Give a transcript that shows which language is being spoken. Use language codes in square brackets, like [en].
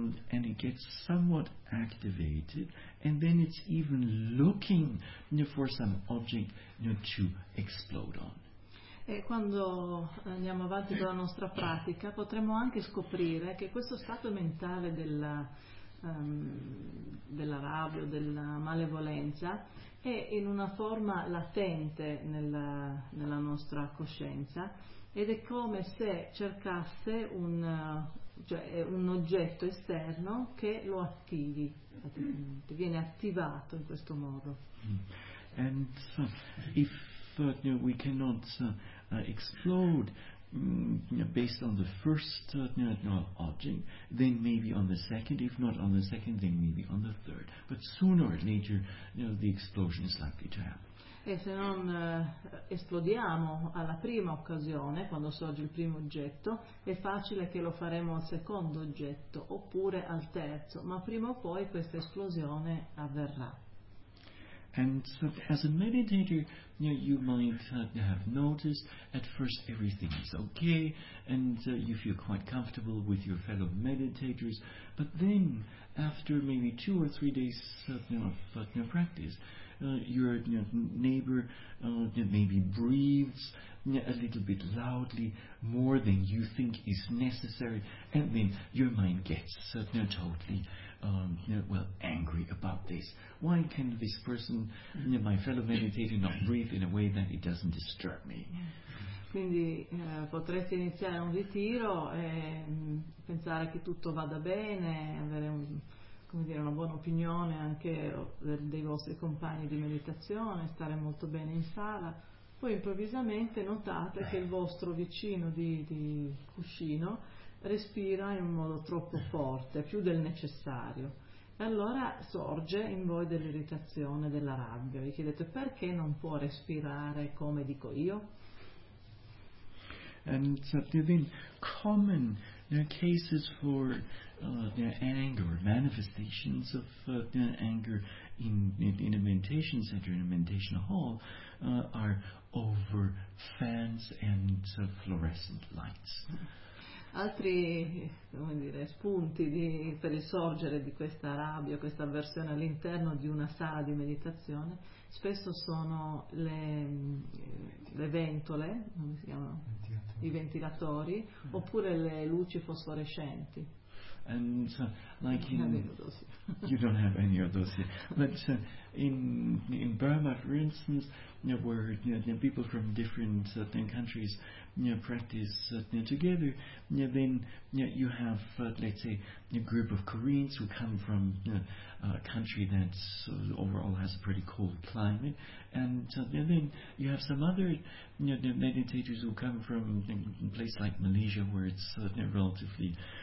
[en] it gets somewhat activated, and then it's even looking for some object to explode on. [it] E quando andiamo avanti con la nostra pratica, potremmo anche scoprire che questo stato mentale della rabbia, della malevolenza, è in una forma latente nella nostra coscienza, ed è come se cercasse un oggetto esterno che lo attivi, viene attivato in questo modo. [en] And so, if we cannot explode based on the first object, then maybe on the second, if not on the second, then maybe on the third. But sooner or later, the explosion is likely to happen. [it] E se non esplodiamo alla prima occasione, quando sorge il primo oggetto, è facile che lo faremo al secondo oggetto, oppure al terzo, ma prima o poi questa esplosione avverrà. [en] And so, as a meditator, you might have noticed at first everything is okay, and you feel quite comfortable with your fellow meditators. But then, after maybe two or three days of practice, your neighbor maybe breathes a little bit loudly, more than you think is necessary, and then your mind gets totally angry about this. Why can this person, my fellow meditator, not breathe in a way that it doesn't disturb me? [it] Quindi potresti iniziare un ritiro e pensare che tutto vada bene, avere un, come dire, una buona opinione anche dei vostri compagni di meditazione, stare molto bene in sala. Poi improvvisamente notate che il vostro vicino di cuscino respira in un modo troppo forte, più del necessario. E allora sorge in voi dell'irritazione, della rabbia. Vi chiedete perché non può respirare come dico io? [en] And so then common cases for anger, manifestations of anger in a meditation center, in a meditation hall, are over fans and fluorescent lights. [it] Altri, come dire, spunti per il sorgere di questa rabbia, questa avversione all'interno di una sala di meditazione, spesso sono le ventole, come si chiamano? I ventilatori, oppure le luci fosforescenti. [en] And like in, you don't have any of those here. But in Burma, for instance, where people from different countries practice together, then you have, let's say, a group of Koreans who come from a country that overall has a pretty cold climate, and then you have some other meditators who come from a place like Malaysia, where it's relatively